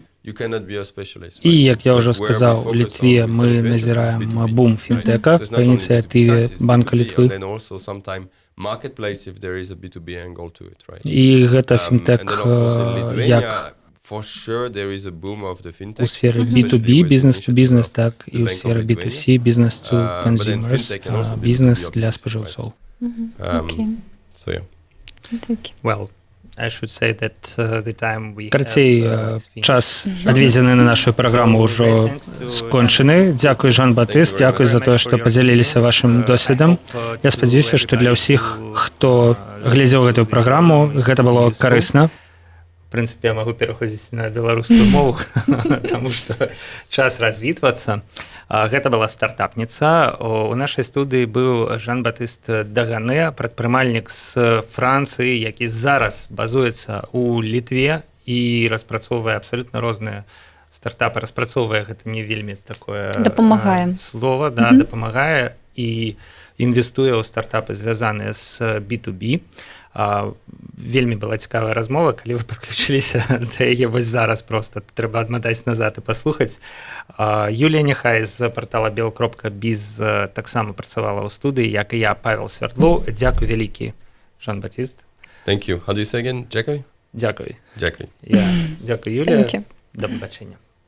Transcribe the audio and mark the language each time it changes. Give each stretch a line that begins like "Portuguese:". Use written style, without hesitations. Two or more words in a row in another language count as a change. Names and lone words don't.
Belarusian: І, як я ўжо сказаў, у Літве мы назіраем бум фінтэка па ініцыятыве Банка Літвы. І гэта фінтэк як у сферы B2B, бізнес-to-бізнес, так і ў сферы B2C, бізнес-to-consumers, бізнес для спажыўцоў.
English: Well, I should say that the time we
Belarusian: Карацей, час адведзены на нашу праграму ўжо скончаны. Дзякуй, Жан-Батыст, дзякуй за тое, што падзяліліся вашым досведам. Я спадзяюся, што для ўсіх, хто глядзеў гэтую праграму, гэта было карысна.
Russian: В принципе, я могу
Belarusian: пераходзіць на беларускую мову,
Russian: потому что
Belarusian: час развітвацца. Гэта была стартапніца. У нашай студыі быў Жан-Батыст Дагане, прадпрымальнік з Францыі, які зараз базуецца ў Літве і распрацоўвае абсалютна розныя стартапы. Распрацоўвае гэта не вельмі такое слова, да, дапамагае і інвестуе ў стартапы, звязаныя з B2B. Вельмі была цікавая размова, калі вы падключыліся да яе вось зараз, просто трэба адматаць назад і паслухаць. Юлія Нехай з партала bel.biz таксама працавала ў студыі, як і я, Павел Свердлоў. Дзякуй вялікі, Жан-Батыст.
English: Thank you. How do you say again?
Belarusian: Дзякуй? Дзякуй. Дзякуй. Дзякуй, Юлія.
Ukrainian: До побачення.